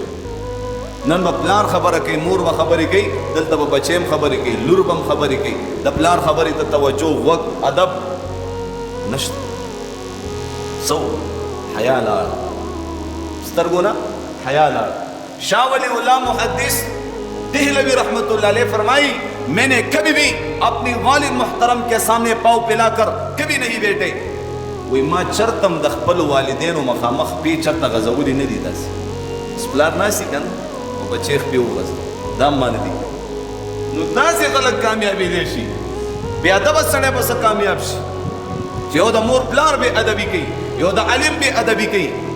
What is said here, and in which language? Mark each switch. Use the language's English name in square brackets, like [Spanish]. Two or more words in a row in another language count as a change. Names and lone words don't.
[Pashto] نن به پلار خبره کوي، مور به خبرې کوي، دلته به بچی هم خبرې کوي، لور به هم خبرې کوي. د پلار خبرې ته توجه، غوږ، ادب نشته. څه حیا لاړه، سترګو نه حیا لاړه. [Urdu] شاہ ولی اللہ محدث دہلوی [Arabic] رحمت اللہ علیہ [Urdu] فرمائی میں نے کبھی بھی اپنی والد محترم کے سامنے پاؤں پلا کر کبھی نہیں بیٹھے. [Pashto] وی ما چرتم د خپل والدینو مخامخ پی چرته غزولی نه دي. داسې پلار ناسي کنه بچی خپې وغځ دا مانه دي. نو داسې خلک کامیابېدی شي، بې ادبه سړی به څه کامیاب شي چې یو د مور پلار بې ادبي کوي، یو د عالم بې ادبي کوي.